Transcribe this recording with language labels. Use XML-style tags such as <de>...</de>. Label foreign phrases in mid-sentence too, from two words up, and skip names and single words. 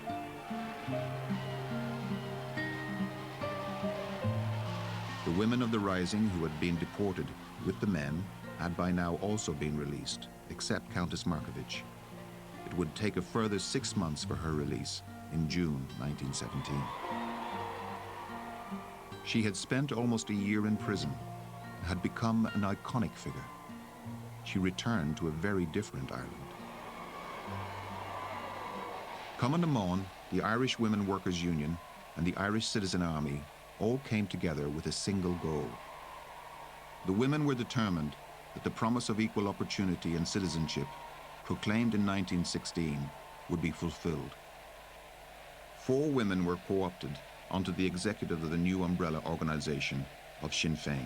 <en>The women of the Rising who had been deported with the men had by now also been released, except Countess Markievicz. It would take a further 6 months for her release in June 1917. She had spent almost a year in prison, had become an iconic figure. She returned to a very different Ireland. Cumann na mBan, the Irish Women Workers' Union, and the Irish Citizen Army all came together with a single goal. The women were determined that the promise of equal opportunity and citizenship, proclaimed in 1916, would be fulfilled. 4 women were co-opted onto the executive of the new umbrella organization of Sinn Féin.</en>